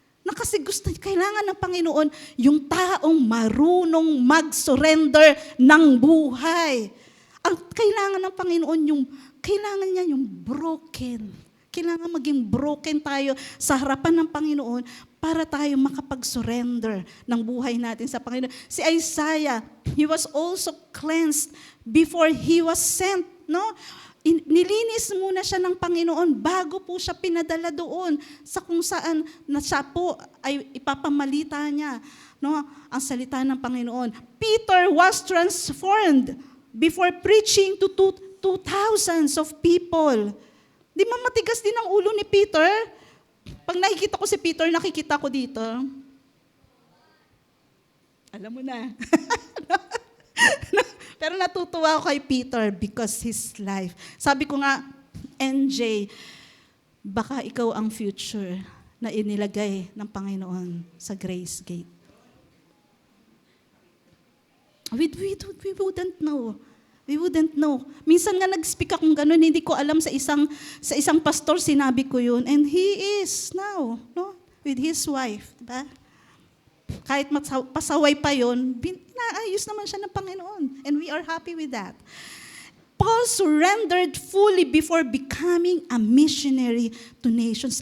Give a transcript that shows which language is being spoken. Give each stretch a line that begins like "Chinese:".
Filipino: Na kasi kailangan ng Panginoon yung taong marunong mag-surrender ng buhay. Ang kailangan ng Panginoon kailangan niya yung broken. Kailangan maging broken tayo sa harapan ng Panginoon para tayo makapag-surrender ng buhay natin sa Panginoon.
English: Si Isaiah, he was also cleansed before he was sent, no?
Filipino: Nilinis muna siya ng Panginoon bago po siya pinadala doon sa kung saan na siya po ay ipapamalita niya, no, ang salita ng Panginoon.
English: Peter was transformed before preaching to thousands of people.
Filipino: Di ba matigas din ang ulo ni Peter? Pag nakikita ko si Peter, nakikita ko dito. Alam mo na. Pero natutuwa ako kay Peter
English: because his life.
Filipino: Sabi ko nga, NJ, baka ikaw ang future na inilagay ng Panginoon sa Grace Gate.
English: We wouldn't know. We wouldn't know.
Filipino: Minsan nga nag-speak akong ganun, hindi ko alam sa isang pastor, sinabi ko yun.
English: And he is now, no? With his wife, diba?
Filipino: Kahit pasaway pa yun, naayos naman siya ng Panginoon.
English: And we are happy with that. Paul surrendered fully before becoming a missionary to nations.